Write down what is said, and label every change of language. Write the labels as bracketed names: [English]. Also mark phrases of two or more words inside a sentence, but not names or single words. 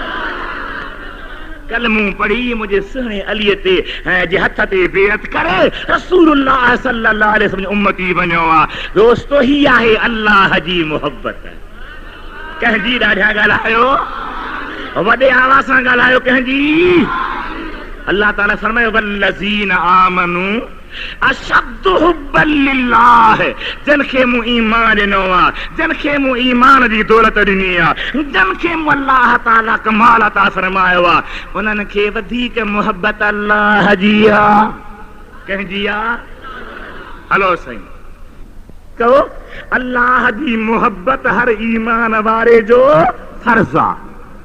[Sindhi] कलमूं पढ़ी मुझे सुहिणे अलीअ ते जे हथ ते बेअत करे रसूलुल्लाह [Arabic] صلى الله عليه وسلم [Sindhi] उम्मती बणियो आहे। दोस्तो ही आहे अल्लाह जी मोहब्बत। कंहिंजी ॾाढा ॻाल्हायो, वॾे आवाज़ सां ॻाल्हायो कंहिंजी। अल्लाह ताला फरमायो [Arabic] والذين آمنوا أشد حبا لله, [Sindhi] जिनखे मूं ईमान ॾिनो आहे, जिनखे मूं ईमान जी दौलत ॾिनी आहे, जिनखे मूं अल्लाह ताला कमाल अता फरमायो आहे, उन्हनि खे वधीक मोहब्बत अल्लाह जी आहे। कंहिंजी आहे? हलो साईं कहो, अल्लाह जी मोहब्बत हर ईमान वारे जो फर्ज़ आहे।